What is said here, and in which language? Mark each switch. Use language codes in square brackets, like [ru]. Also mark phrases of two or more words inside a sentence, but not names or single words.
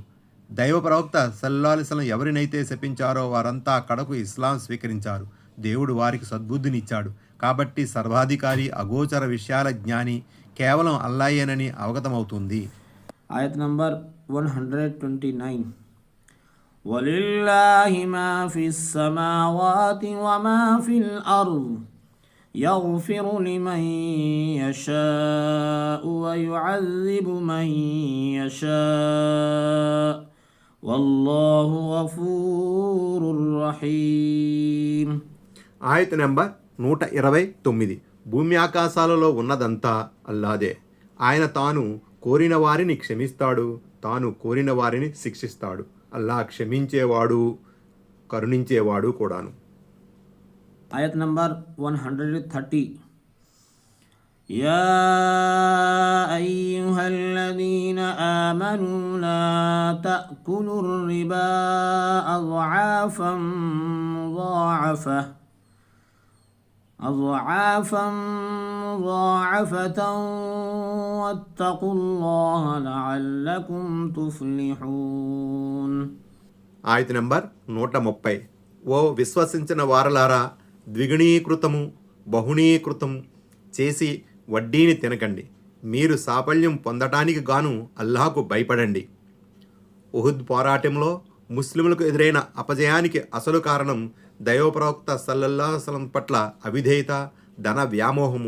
[te] దైవ ప్రవక్త [ar] صلى الله عليه وسلم [te] ఎవరినైతే శపించారో వారంతా కడకు ఇస్లాం స్వీకరించారు. దేవుడు వారికి సద్బుద్ధినిచ్చాడు. కాబట్టి సర్వాధికారి, అగోచర విషయాల జ్ఞాని కేవలం అల్లాహేనని అవగతమవుతుంది. ఆయత్ నంబర్ 129. [ar] ولله ما في السماوات وما في الأرض يغفر لمن يشاء ويعذب من يشاء والله غفور رحيم. [te] ఆయత నెంబర్ 129. భూమి ఆకాశాలలో ఉన్నదంతా అల్లాదే. ఆయన తాను కోరిన వారిని క్షమిస్తాడు, తాను కోరిన వారిని శిక్షిస్తాడు. అల్లా క్షమించేవాడు, కరుణించేవాడు కూడాను. ఆయత్ నంబర్ 130. [ar] يا أيها الذين آمنوا لا تأكلوا الربا أضعافا مضاعفة واتقوا الله لعلكم تفلحون. [te] ఆయత నెంబర్ 130. ఓ విశ్వసించిన వారలారా, ద్విగుణీకృతము బహుణీకృతం చేసి వడ్డీని తినకండి. మీరు సాఫల్యం పొందటానికి గాను అల్లాహకు భయపడండి. ఉహుద్ పోరాటంలో ముస్లింలకు ఎదురైన అపజయానికి అసలు కారణం దైవప్రవక్త [ar] صلى الله عليه وسلم [te] పట్ల అవిధేయత, ధన వ్యామోహము.